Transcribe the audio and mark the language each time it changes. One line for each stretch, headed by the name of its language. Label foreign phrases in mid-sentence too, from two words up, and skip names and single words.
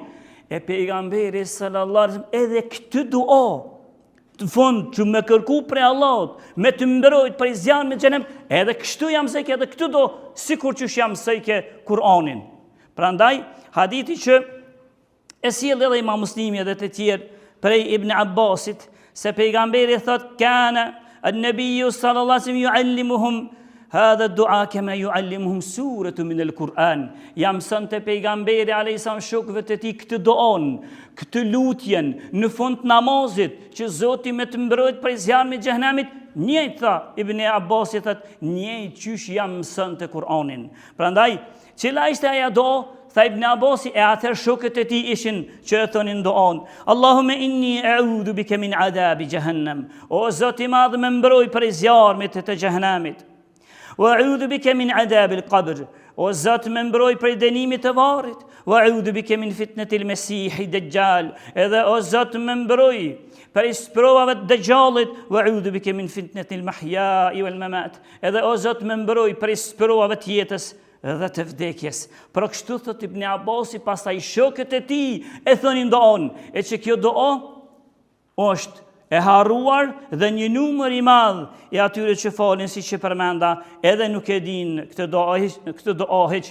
Albanian: E pejgamberi
Arabic: صلى الله عليه وسلم
Albanian: edhe këtë dua të fund që me kërku prej Allahut, me të mbrojt prej zjarrit të xhenemit, edhe kështu jam mësoj edhe këtë dua, sikur që jam mësoj Kur'anin. Prandaj hadithi që e sjell edhe Imam Muslimi edhe të tjerë prej Ibn Abbasit, se pejgamberi thot
Arabic: كان النبي صلى الله عليه وسلم يعلمهم هذا دعاء كما يعلمهم سورة من القرآن.
Albanian: Ja mësonte pejgamberi
Arabic: عليه السلام
Albanian: shokëve të tij këtë duan, këtë lutjen në fund namazit që Zoti më të mbrojt prej zjarmit të xhenemit. Njëjtë tha Ibn Abbas, thot njëjtë qysh ja mësonte Kur'anin. Prandaj cila ishte ajo dua? Tha Ibn Abbas, e atëherë shokët e tij ishin që e thonin duan:
Arabic: اللهم إني أعوذ بك من عذاب جهنم.
Albanian: O Zoti i madh, më mbroj prej zjarmit të xhenemit.
Arabic: وأعوذ بك من عذاب القبر.
Albanian: O Zot, më mbroj prej dënimit të varrit.
Arabic: وأعوذ بك من فتنة المسيح الدجال.
Albanian: Edhe o Zot, më mbroj prej provave të Dajjalit.
Arabic: وأعوذ بك من فتنة المحيا والممات.
Albanian: Edhe o Zot, më mbroj prej provave të jetës dhe të vdekjes. Për kështu thot Ibn Abbasi, pastaj shokët e tij e thonin duan, e që kjo dua është e harruar dhe një numër i madh i atyre që falin, siç e përmenda, edhe nuk e din këtë dua hiç.